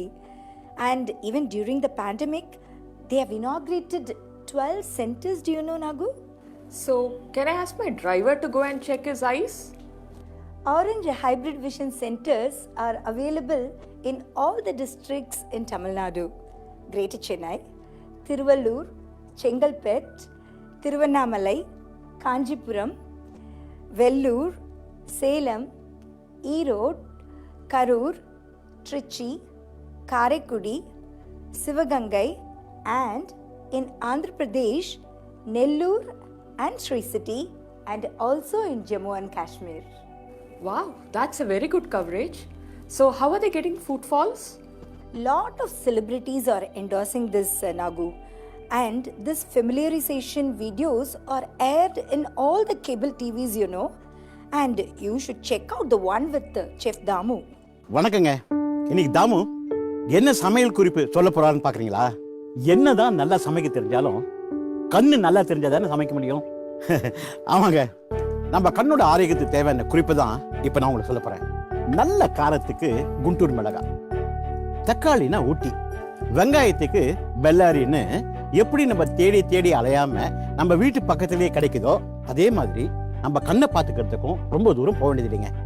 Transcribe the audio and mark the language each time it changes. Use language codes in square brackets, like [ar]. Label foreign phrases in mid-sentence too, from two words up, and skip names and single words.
[en] And even during the pandemic, they have inaugurated 12 centers, do you know, Nagu? So, can I ask my driver to go and check his eyes? Orange hybrid vision centers are available in all the districts in Tamil Nadu: Greater Chennai, Tiruvallur, Chengalpet, Tiruvannamalai, Kanjipuram, Vellore, Salem, Erode, Karur, Trichy, Karaikudi, Sivagangai, and in Andhra Pradesh, Nellore and Sri City, and also in Jammu and Kashmir. Wow, that's a very good coverage. So, how are they getting footfalls? Lot of celebrities are endorsing this, Nagu, and this familiarization videos are aired in all the cable TVs, you know, and you should check out the one with Chef Damu. [ta] வணக்கங்க. இன்னைக்கு தாமு என்ன சமையல் குறிப்பு சொல்ல போறாருன்னு பாக்குறீங்களா? என்னதான் நல்லா சமைக்க தெரிஞ்சாலும் கண்ணு நல்லா தெரிஞ்சாதானே சமைக்க முடியும். ஆமாங்க, நம்ம கண்ணோட ஆரோக்கியத்துக்கு தேவையான குறிப்பு தான் இப்போ நான் உங்களுக்கு சொல்ல போறேன். நல்ல காரத்துக்கு குண்டூர் மிளகாய், தக்காளினா ஊட்டி, வெங்காயத்துக்கு பெல்லாரின்னு எப்படி நம்ம தேடி தேடி அலையாம நம்ம வீட்டு பக்கத்திலேயே கிடைக்குதோ அதே மாதிரி நம்ம கண்ணை பார்த்துக்கிறதுக்கும் ரொம்ப தூரம் போக வேண்டியது இல்லைங்க.